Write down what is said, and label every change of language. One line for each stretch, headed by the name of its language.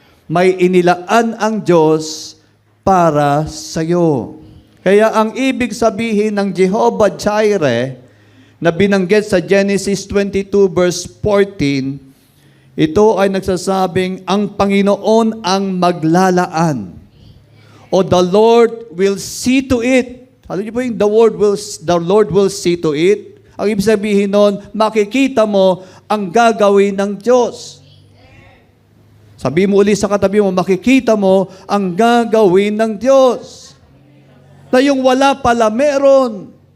Filipino: May inilaan ang Diyos para sa iyo. Kaya ang ibig sabihin ng Jehovah Jireh na binanggit sa Genesis 22 verse 14, ito ay nagsasabing ang Panginoon ang maglalaan.
English: O the Lord will see to it. Alam niyo po yung the Lord will see to it?
Filipino: Ang ibig sabihin nun, makikita mo ang gagawin ng Diyos. Sabi mo ulit sa katabi mo, makikita mo ang gagawin ng Diyos. Na yung wala pala meron.